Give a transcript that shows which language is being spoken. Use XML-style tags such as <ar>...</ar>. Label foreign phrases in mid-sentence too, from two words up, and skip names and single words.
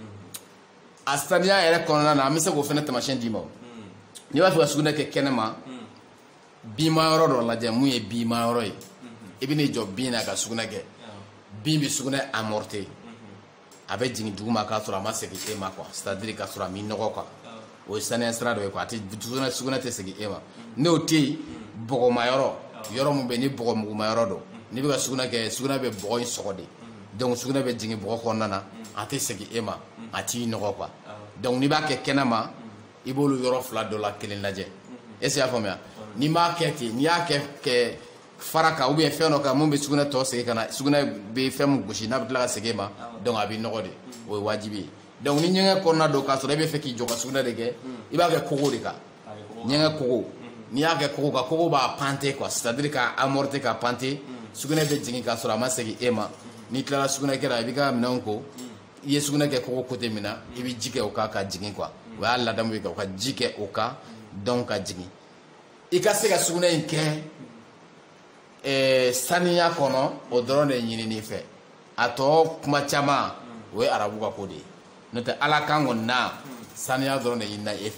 <bm>a saniya yɛrɛ kɔnɔna na an bɛ se k'o fana taamasiyɛn d'i ma n'i b'a fɛ ka sugunɛ kɛ kɛnɛma binma yɔrɔ dɔ lajɛ mun ye binma yɔrɔ ye i bɛ n'i jɔ bin na ka sugunɛ kɛ bin bɛ sugunɛ amorter a bɛ jigin duguma k'a sɔrɔ a ma segin e ma</bm> <fr>quoi c'est à dire</fr> <bm>k'a sɔrɔ a m'i nɔgɔ quoi o ye saniya sira dɔ ye quoi a tɛ sugunɛ tɛ segin e ma n'o tɛ yen bɔgɔma yɔrɔ mun bɛ yen ni bɔgɔmuguma yɔrɔ don n'i bɛ ka sugunɛ kɛ sugunɛ bɛ bɔgɔ in sɔgɔ de donc sugunɛ bɛ jigin bɔgɔ kɔnɔna na a tɛ segin e ma a t'i nɔgɔ quoi donc n'i b'a kɛ kɛnɛma i b'olu yɔrɔ fila dɔ la kelen lajɛ</bm> <fr>est-ce que</fr> <bm>i y'a faamuya n'i m'a kɛ ten n'i y'a kɛ fara kan</bm> <fr>ou bien</fr> <bm>fɛn dɔ kan mun bɛ sugunɛ tɔ segin ka na sugunɛ bɛ fɛn mun gosi n'a bɛ tila ka segin e ma donc a b'i nɔgɔ de o ye wajibi ye donc ni ɲɛgɛn kɔnɔna don k'a sɔrɔ e bɛ fɛ k'i jɔ ka sugunɛ de kɛ i b'a kɛ kogo de kan ɲɛgɛn kogo n'i y'a kɛ kogo kan kogo b'a pante</bm> <fr>quoi, c'est-à-dire</fr> <bm>k'a amorti k'a pante sugunɛ bɛ jigin k'a sɔrɔ a ma segin e ma n'i tilala sugunɛ kɛra i b'i ka minɛnw ko i ye sugunɛ kɛ kogo côté min na i bɛ ji kɛ o kan ka jigin quoi, o y'a ladamu ye ka ji kɛ o kan donc ka jigin i ka se ka sugunɛ in kɛ saniya kɔnɔ o dɔrɔn de ɲinini fɛ a tɔ kuma caman o ye arabu ka ko de ye n'o tɛ ala kan kɔni na saniya dɔrɔn de ɲinina e</bm>